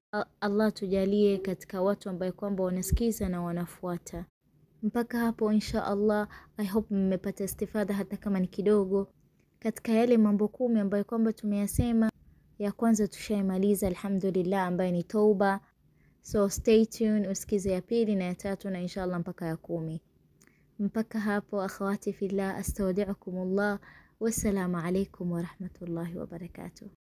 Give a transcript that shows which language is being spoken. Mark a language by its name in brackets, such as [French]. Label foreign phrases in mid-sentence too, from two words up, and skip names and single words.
[Swahili] Allah tujalie katika watu ambao kwamba wanasikiza na wanafuata. Mpaka hapo [Arabic] إن شاء الله, [English] I hope [Swahili] mmepata istifada hata kama ni kidogo katika yale mambo 10 ambayo kwamba tumeyasema. Ya kwanza tushaimaliza alhamdulillah, ambayo ni tauba. [English] So stay tuned [Swahili] usikize ya pili na ya tatu na [Arabic] إن شاء الله [Swahili] mpaka ya 10. Mpaka hapo [Arabic] أخواتي في الله، أستودعكم الله، والسلام عليكم ورحمة الله وبركاته.